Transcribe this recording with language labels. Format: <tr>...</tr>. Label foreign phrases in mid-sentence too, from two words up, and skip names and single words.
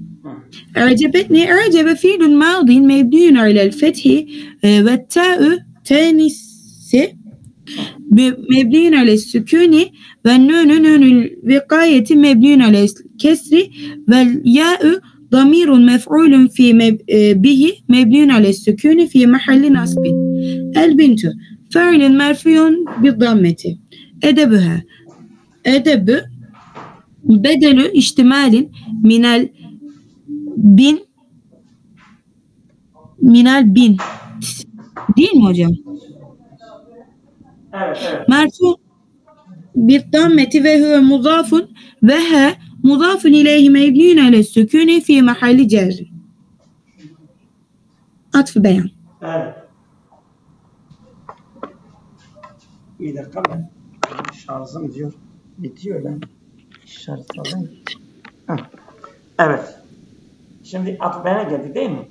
<ar>أعجب فعل ماض مبني على الفتح والتاء تانيث مبني على السكون والنون نون الوقاية مبني على الكسر والياء ضمير مفعول به مبني على السكون في محل نصب. البنت فاعل مرفوع بالضمة. أدبها أدب بدل اشتمال من البن</ar> <tr>değil mi hocam? Evet.</tr> <ar>Merfu بالضمة ve هو مضاف و ها مضاف إليه مبني على السكون في محل جر.</ar> <tr>Atf beyan. Evet. Bir dakika ben şarjım diyor. Bitiyor lan. İşaret alayım. Evet. Şimdi atf beyana geldik değil mi?</tr>